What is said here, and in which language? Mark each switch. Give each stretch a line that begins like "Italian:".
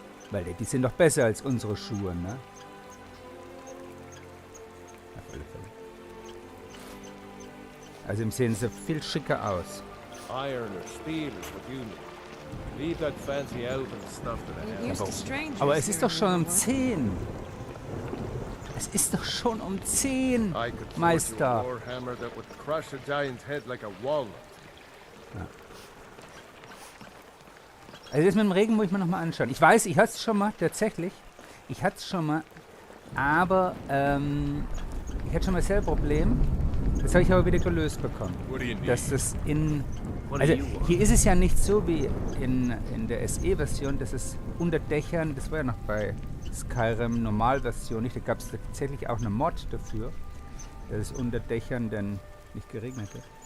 German: Weil die sind doch besser als unsere Schuhe, ne? Auf alle Fälle. Also sehen sie viel schicker aus.
English: Iron or steel is what you need. Leave that fancy elven stuff to the house.
German: Aber es ist doch schon um 10. Es ist doch schon um 10,
English: I could forge you a
German: Meister.
English: warhammer that would crush a giant's head like a walnut.
German: Also das mit dem Regen muss ich mir nochmal anschauen. Ich weiß, ich hatte es schon mal, tatsächlich. Ich hatte es schon mal. Aber ich hatte schon mal selber Problem. Das habe ich aber wieder gelöst bekommen.
English: What do you need?
German: Dass das in... Also hier ist es ja nicht so wie in der SE-Version, dass es unter Dächern, das war ja noch bei Skyrim Normalversion nicht, da gab es tatsächlich auch eine Mod dafür, dass es unter Dächern dann nicht geregnet hat.